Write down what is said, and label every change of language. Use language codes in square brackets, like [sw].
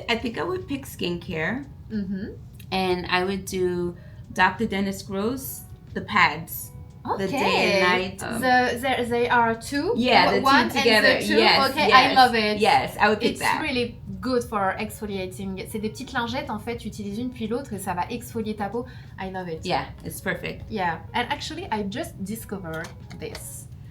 [en] I think I would pick skincare. Mm-hmm. And I would do Dr. Dennis Gross, the pads. Okay. The day and night. They are two? Yeah, the one two together. And the two? Yes, Okay, yes. I love it. Yes, I would pick It's that. really good for exfoliating. [fr] C'est des petites lingettes, en fait, tu utilises une puis l'autre et ça va exfolier ta peau. [en] I love it. Yeah, it's perfect. Yeah, and actually I just discovered this.